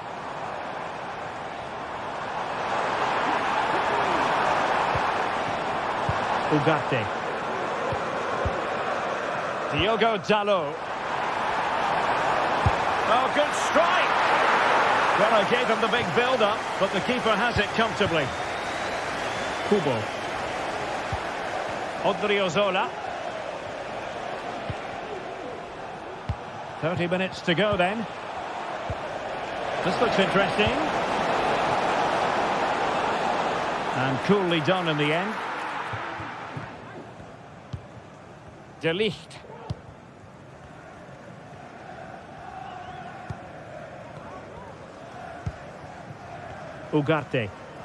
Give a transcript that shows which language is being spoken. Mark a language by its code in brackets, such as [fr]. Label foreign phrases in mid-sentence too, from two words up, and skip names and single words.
[en] Ugarte. Diogo Dalot. Oh, good strike. Well, I gave him the big build-up, but the keeper has it comfortably. Kubo. Odriozola. 30 minutes to go then. This looks interesting. And coolly done in the end. De Ligt. Ugarte.